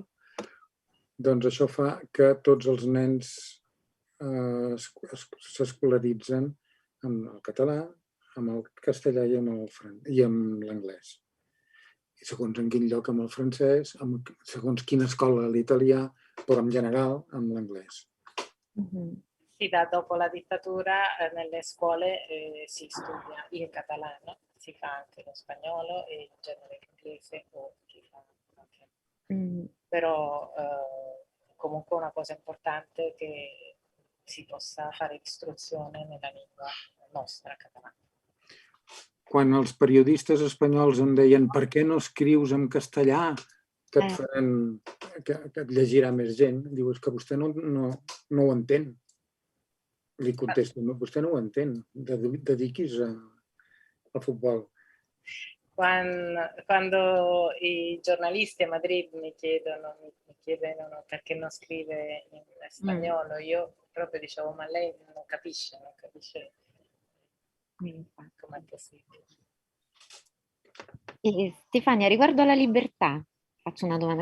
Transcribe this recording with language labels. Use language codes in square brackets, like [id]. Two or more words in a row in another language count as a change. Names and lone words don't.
[ca] Doncs això fa que tots els nens s'escolaritzen amb el català, amb el castellà i amb l'anglès. I segons en quin lloc amb el francès, segons quina escola l'italià, però [it] in generale [ca] amb l'inglese. [it] Sì, dopo la dittatura nelle scuole si studia in catalano, si fa anche lo spagnolo e in genere l'inglese o chi fa anche. Però comunque una cosa importante è che si possa fare istruzione nella lingua nostra catalana. [ca] Quan els periodistes espanyols em deien per què no escrius en castellà, que et llegirà més gent, diu, és que vostè no ho entén. Li contesto, vostè no ho entén, dediquis al futbol. [it] Quando i giornalisti a Madrid mi chiedono perché non scrive in spagnolo, io proprio dicevo, ma lei non capisce com'è possibile. E Stefania, riguardo alla libertà, faccio una domanda.